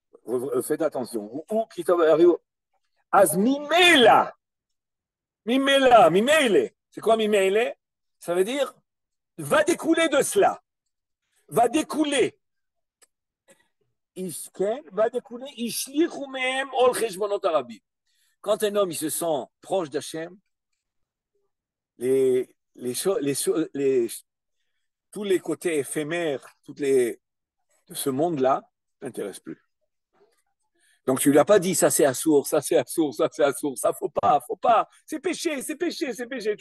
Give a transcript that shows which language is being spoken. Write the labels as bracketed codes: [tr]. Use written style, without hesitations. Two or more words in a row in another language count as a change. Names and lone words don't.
[fr] Faites attention. Ou qui t'arrive. [he] אז ממילא. [fr] Mimele. C'est quoi mimele? Ça veut dire va découler de cela. Va découler. Va découler. [he] השליכו מהם עול חשבונות הרבים. [fr] Quand un homme il se sent proche d'Hachem, tous les côtés éphémères de ce monde-là n'intéressent plus. Donc tu lui as pas dit ça c'est assourd, ça c'est assourd, ça c'est assourd, ça faut pas, c'est péché, c'est péché, c'est péché.